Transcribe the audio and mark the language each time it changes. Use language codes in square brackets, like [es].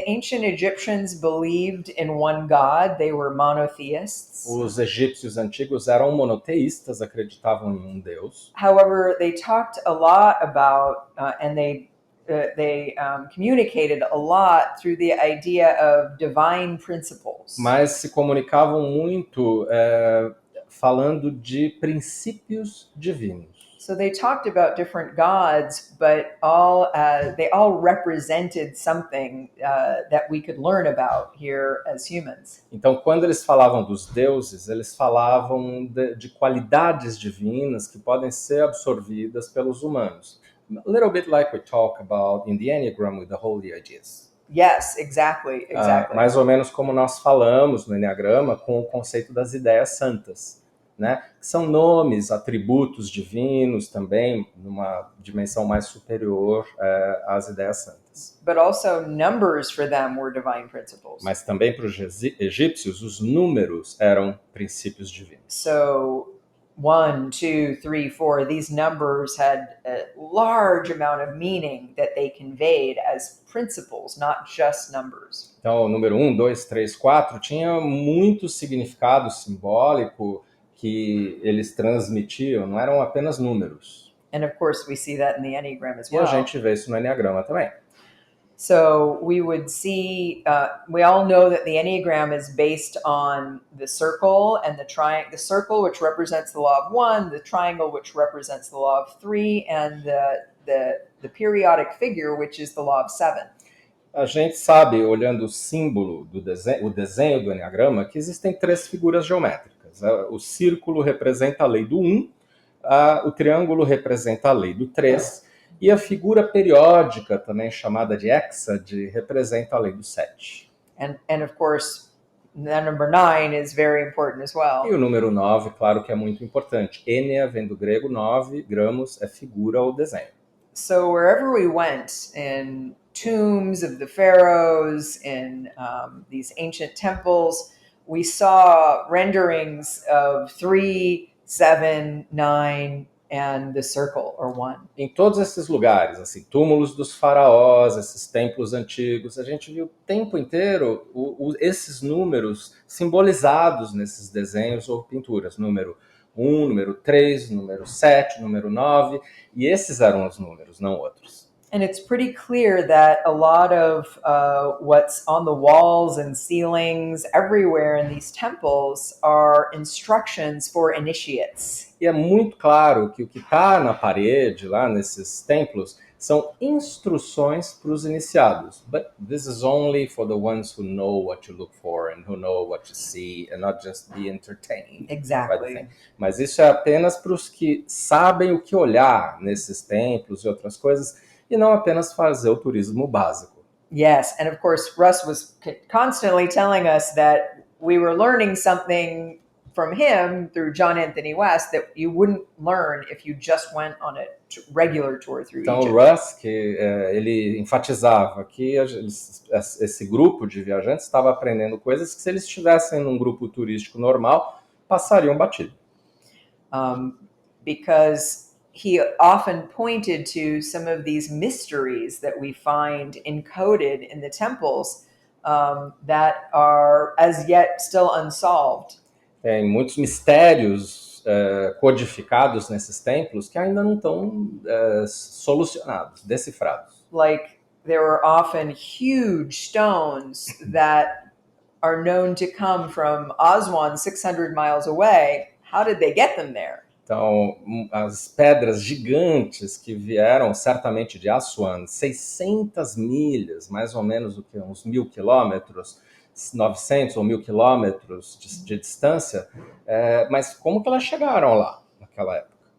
[en] The ancient Egyptians believed in one God. They were monotheists. [pt] Os egípcios antigos eram monoteístas, acreditavam em um Deus. [en] However, they talked a lot about, and they communicated a lot through the idea of divine principles. [pt] Mas se comunicavam muito falando de princípios divinos. [en] So they talked about different gods, but they all represented something that we could learn about here as humans. [pt] Então, quando eles falavam dos deuses, eles falavam de qualidades divinas que podem ser absorvidas pelos humanos. [en] A little bit like we talk about in the Enneagram with the holy ideas. Yes, exactly. [pt] Mais ou menos como nós falamos no Enneagrama com o conceito das ideias santas, né? Que são nomes, atributos divinos também, numa dimensão mais superior às ideias santas. [en] But also numbers for them were divine principles. [pt] Mas também para os egípcios, os números eram princípios divinos. [en] So 1, 2, 3, 4, these numbers had a large amount of meaning that they conveyed as principles, not just numbers. [pt] Então, o número 1, 2, 3, 4 tinha muito significado simbólico que eles transmitiam, não eram apenas números. [en] And of course we see that in the Enneagram as well. [pt] E a gente vê isso no Enneagrama também. [en] So we would see, we all know that the Enneagram is based on the circle and the triangle. The circle, which represents the law of 1, the triangle, which represents the law of 3, and the periodic figure, which is the law of 7. [pt] A gente sabe, olhando o símbolo o desenho do Enneagrama, que existem 3 figuras geométricas. O círculo representa a lei do 1, o triângulo representa a lei do 3, e a figura periódica, também chamada de hexade, representa a lei do 7. [en] And of course, the number 9 is very important as well. [pt] E o número 9, claro que é muito importante. Ennea vem do grego, 9, gramos é figura ou desenho. [en] So wherever we went, in tombs of the pharaohs, in these ancient temples, we saw renderings of 3, 7, 9, and the circle, or 1. [pt] Em todos esses lugares, assim, túmulos dos faraós, esses templos antigos, a gente viu o tempo inteiro esses números simbolizados nesses desenhos ou pinturas. Número número 3, número 7, número 9, e esses eram os números, não outros. [en] And it's pretty clear that a lot of what's on the walls and ceilings everywhere in these temples are instructions for initiates. [pt] E é muito claro que o que está na parede, lá nesses templos, são instruções para os iniciados. [en] But this is only for the ones who know what to look for and who know what to see and not just be entertained. Exactly. [pt] Mas isso é apenas para os que sabem o que olhar nesses templos e outras coisas, e não apenas fazer o turismo básico. [en] Yes, and of course Russ was constantly telling us that we were learning something from him through John Anthony West that you wouldn't learn if you just went on a regular tour through [pt] Então [en] Egypt. [pt] o Russ, que ele enfatizava que esse grupo de viajantes estava aprendendo coisas que se eles estivessem num grupo turístico normal, passariam batido. [en] Because he often pointed to some of these mysteries that we find encoded in the temples that are as yet still unsolved. [pt] Tem muitos mistérios codificados nesses templos que ainda não estão solucionados, decifrados. [en] Like there were often huge stones that are known to come from Aswan 600 miles away. How did they get them there? [pt] Então, as pedras gigantes que vieram certamente de Aswan, 600 milhas, mais ou menos o que uns 1.000 quilômetros, 900 ou 1.000 quilômetros de distância, mas como que elas chegaram lá naquela época?